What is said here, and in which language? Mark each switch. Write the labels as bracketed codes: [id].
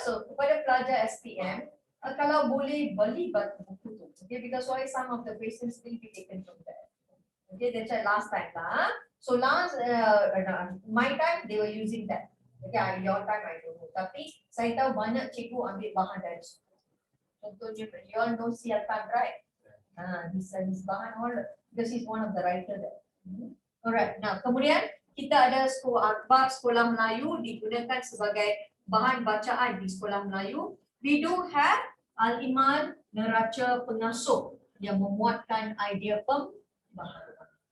[ms] So, kepada pelajar SPM, kalau boleh beli buku tu. [en] Okay, because why some of the questions will be taken from there. Okay, that's why last time lah. So last, my time they were using that. Okay, your time I don't know. [ms] Tapi saya tahu banyak cikgu ambil bahan dari situ. [en] Contohnya, you all know Sialtan, right? This bahan all because he's one of the writer there. [ms] Alright, nah kemudian kita ada akhbar Sekolah Melayu digunakan sebagai bahan bacaan di Sekolah Melayu. [en] We do have [ms] Al-Iman Neraca Pengasuh yang memuatkan idea pembaharuan.